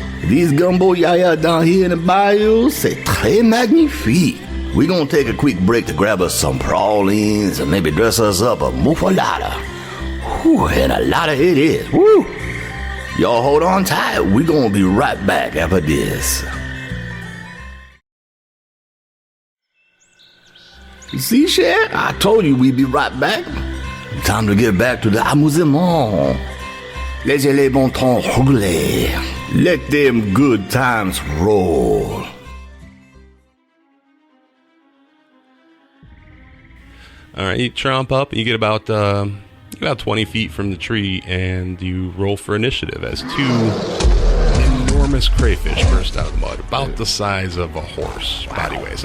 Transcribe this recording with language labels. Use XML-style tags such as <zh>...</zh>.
<en>These gumbo yaya down here in the bayou, c'est très magnifique. We're gonna take a quick break to grab us some pralines and maybe dress us up a muffalata. Whew, and a lot of it is. Woo! Y'all hold on tight. We're gonna be right back after this. See, chef? I told you we'd be right back. Time to get back to the amusement.</en> <fr>Laissez les bons temps rouler.</fr> <en>Let them good times roll. All right, you tromp up. You get about 20 feet from the tree, and you roll for initiative as two enormous crayfish burst out of the mud, about the size of a horse body-wise.</en>